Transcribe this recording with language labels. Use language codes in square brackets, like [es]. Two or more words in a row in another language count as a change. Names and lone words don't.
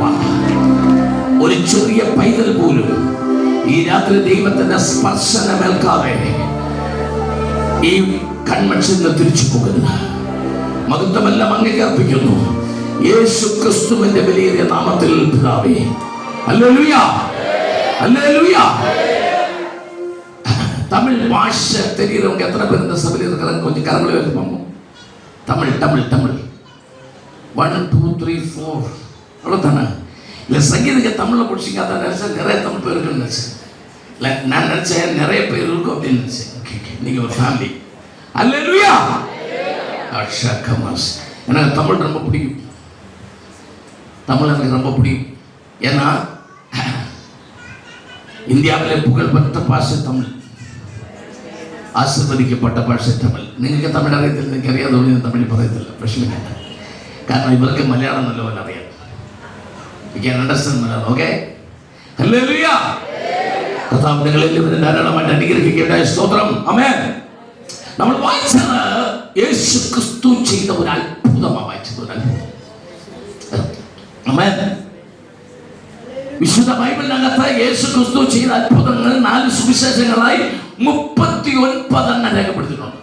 [ml] ഒരു ചെറിയ പൈതൽ പോലും ഈ രാത്രി ദൈവത്തിന്റെ സ്പർശനമേൽക്കാതെ ഈ കൺവെൻഷനിൽ തിരിച്ചു പോകരുത്. മഹത്വമെല്ലാം അങ്ങേക്ക് അർപ്പിക്കുന്നു യേശു ക്രിസ്തുവിന്റെ വിലയേറിയ നാമത്തിൽ പിതാവേ. ഹല്ലേലൂയ, ഹല്ലേലൂയ. തമിഴ് ഭാഷ [ta] தெரியுறவங்க எத்தனை பேர் இந்த சபையில் இருக்கிறாங்க? கொஞ்சம் கரங்களை வைத்து பார்ப்போம். தமிழ் தமிழ் தமிழ் 1 2 3 4 அவ்வளோதானே? இல்லை சங்கீதಕ್ಕೆ தமிழில் படிச்சிங்க. அதான் நினச்சேன் நிறைய தமிழ் பேர் இருக்குன்னு நினச்சேன். இல்லை நான் நினச்சேன் நிறைய பேர் இருக்கும் அப்படின்னு நினச்சேன். ஓகே ஓகே, நீங்கள் ஒரு ஃபேமிலி. அல்லேலூயா. அஷா கமாஸ். எனக்கு தமிழ் ரொம்ப பிடிக்கும். தமிழ் எனக்கு ரொம்ப பிடிக்கும். ஏன்னா இந்தியாவிலே புகழ்பெற்ற பாஷை தமிழ், [ml] ആശീർവദിക്കപ്പെട്ട ഭാഷ തമിഴ്. നിങ്ങൾക്ക് തമിഴ് അറിയത്തില്ല, നിങ്ങൾക്ക് അറിയാതെ ഞാൻ തമിഴ് പറയത്തില്ല, പ്രശ്നമില്ല. കാരണം ഇവർക്ക് മലയാളം നല്ലപോലെ അറിയാം. [en] You can understand മലയാളം. ഓക്കെ, ഹല്ലേലൂയ. [ml] കർത്താവ് നിങ്ങളെല്ലാവരും ധാരാളമായിട്ട് അനുഗ്രഹിക്കട്ടെ. സ്തോത്രം. ആമേൻ. നമ്മൾ വായിച്ചത് യേശു ക്രിസ്തു ചെയ്ത ഒരു അത്ഭുതമാണ് വായിച്ചത്, ഒരു അത്ഭുതം. ആമേൻ. വിശുദ്ധ ബൈബിളിനകത്ത് യേശു ക്രിസ്തു ചെയ്ത അത്ഭുതങ്ങൾ 4 സുവിശേഷങ്ങളായി 39 രേഖപ്പെടുത്തിയിട്ടുണ്ട്.